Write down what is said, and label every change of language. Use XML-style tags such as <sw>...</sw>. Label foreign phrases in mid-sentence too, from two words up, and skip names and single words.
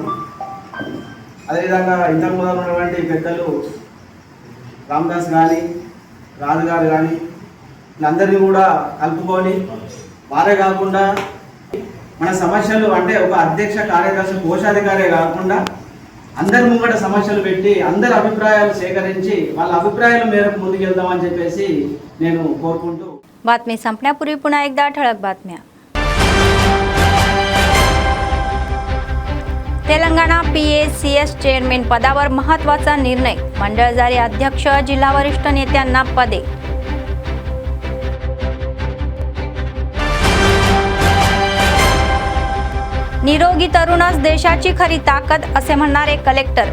<te>అదేవిధంగా ఇంతకు ముందు ఉన్నటువంటి పెద్దలు రామదాస్ కానీ రాజు గారు కానీ వీళ్ళందరినీ కూడా కలుపుకొని, వారే కాకుండా మన సమస్యలు అంటే ఒక అధ్యక్ష కార్యదర్శి కోశాధికారే కాకుండా అందరి ముంగట సమస్యలు పెట్టి అందరి అభిప్రాయాలు సేకరించి వాళ్ళ అభిప్రాయాల మేరకు ముందుకెళ్దామని చెప్పేసి నేను కోరుకుంటూ.</te> <mr>बातमी संपण्यापूर्वी पुन्हा एकदा ठळक बातम्या. तेलंगणा PACS चेअरमॅन पदावर महत्त्वाचा निर्णय, मंडळ जारी अध्यक्ष जिल्हा वरिष्ठ नेत्यांना पदे. निरोगी तरुणच देशाची खरी ताकद असे म्हणणारे कलेक्टर.</mr>